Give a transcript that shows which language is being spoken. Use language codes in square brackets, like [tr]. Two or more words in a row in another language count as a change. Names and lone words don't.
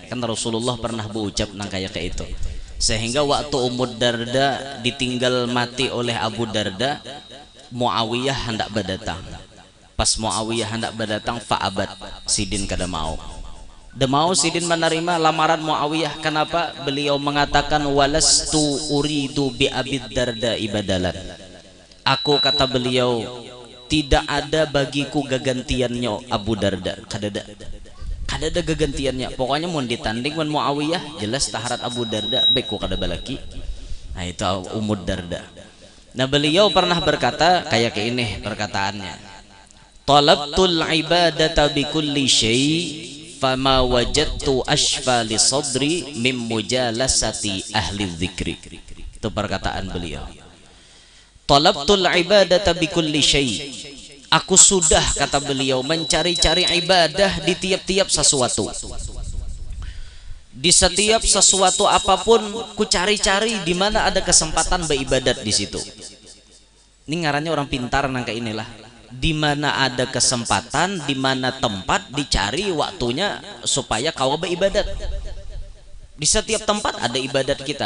[id] Kan Rasulullah pernah berucap nang kayak itu. Sehingga waktu Ummu Darda ditinggal mati oleh Abu Darda, Muawiyah hendak berdatang. [bjn] Pas Muawiyah hendak berdatang, fa'abat, sidin kada mau. Demau sidin menerima lamaran Muawiyah. [id] Kenapa? Beliau mengatakan [ar] ولست أريد ب أبي الدرداء بدلا. [id] Aku, kata beliau, tidak ada bagiku gagantiannya Abu Darda. [bjn] Kadada gagantiannya. Pokoknya mau ditanding dengan Muawiyah, jelas taharat Abu Darda beku kada balaki. [id] Nah itu Ummu Darda. Nah beliau pernah berkata kayak ini perkataannya, [ar] طلبت العبادة ب كل شيء فما وجدت أشفى ل صدري من مجالسة أهل الذكر. [id] Itu perkataan beliau. [ar] طلبت العبادة ب كل شيء. [id] Aku sudah, kata beliau, mencari-cari ibadah di tiap-tiap sesuatu. Di setiap sesuatu apapun ku cari-cari di mana ada kesempatan beribadat di situ. [bjn] Ini ngarannya orang pintar nangka inilah. Di mana ada kesempatan, di mana tempat, dicari waktunya supaya kau beribadat. [id] Di setiap tempat ada ibadat kita.